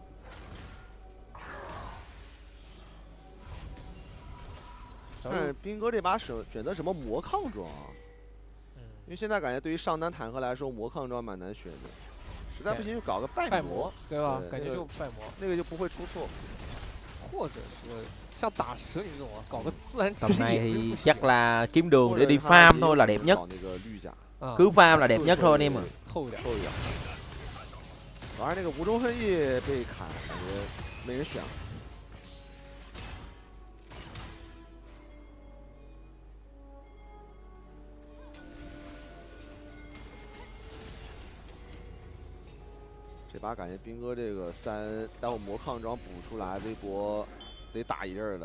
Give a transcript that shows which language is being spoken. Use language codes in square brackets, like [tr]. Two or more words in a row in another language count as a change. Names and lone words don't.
[zh] 但是兵哥这把选择什么魔抗装啊？因为现在感觉对于上单坦克来说，魔抗装蛮难选的。实在不行就搞个拜魔，对吧？感觉就拜魔，那个就不会出错。或者说像打蛇女这种搞个自然之 [vi] 力。Tầm này thì chắc là kiếm đường để đi farm farm thôi là đẹp nhất. Cứ farm là đẹp nhất thôi anh em ạ. [zh] 厚一点。反正那个无中恨意被砍，感觉没人选了。这把感觉兵哥这个3，待会魔抗装补出来，微博得打一阵的。